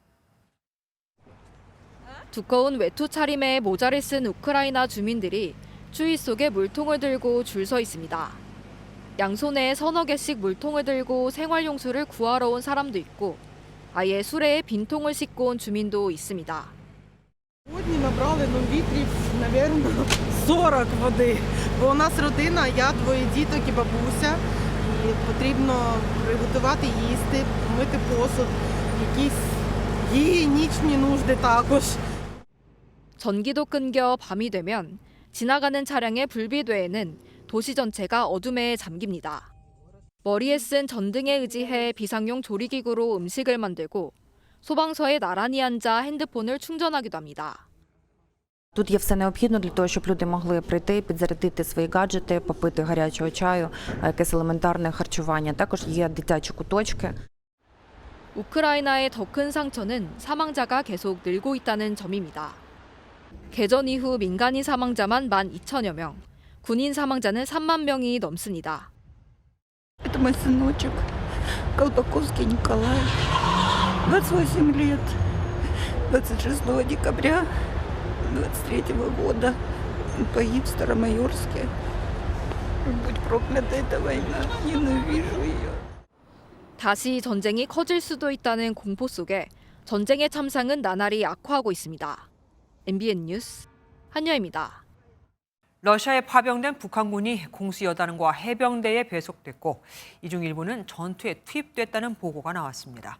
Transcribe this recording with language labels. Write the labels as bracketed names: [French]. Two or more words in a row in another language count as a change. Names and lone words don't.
[Korean] 두꺼운 외투 차림에 모자를 쓴 우크라이나 주민들이 추위 속에 물통을 들고 줄 서 있습니다. 양손에 서너 개씩 물통을 들고 생활용수를 구하러 온 사람도 있고 아예 수레에 빈통을 싣고 온 주민도 있습니다. [Ukrainian] Сьогодні набрали літрів, мабуть, 40 води. Бо у нас родина, я, двоє діток і бабуся. І потрібно приготувати їсти, мити посуд, якісь гігієнічні нужди також. [Korean] 전기도 끊겨 밤이 되면 지나가는 차량의 불비대에는 도시 전체가 어둠에 잠깁니다. 머리에 쓴 전등에 의지해 비상용 조리기구로 음식을 만들고 소방서에 나란히 앉아 핸드폰을 충전하기도 합니다. [Ukrainian] Тут є все необхідно для того, щоб люди могли прийти, підзарядити свої гаджети, попити гарячого чаю, якесь елементарне харчування. Також є дитячі куточки. [Korean] 우크라이나의 더 큰 상처는 사망자가 계속 늘고 있다는 점입니다. 개전 이후 민간인 사망자만 12,000여 명, 군인 사망자는 3만 명이 넘습니다. [Russian] Это мой сыночек, Колпаковский Николай, 28 лет, 26 декабря 23 года. Он погиб в Старомайорске. Будь проклята эта война, ненавижу ее. [Korean] 다시 전쟁이 커질 수도 있다는 공포 속에 전쟁의 참상은 나날이 악화하고 있습니다. MBN 뉴스 한여입니다. 러시아에 파병된 북한군이 공수여단과 해병대에 배속됐고 이 중 일부는 전투에 투입됐다는 보고가 나왔습니다.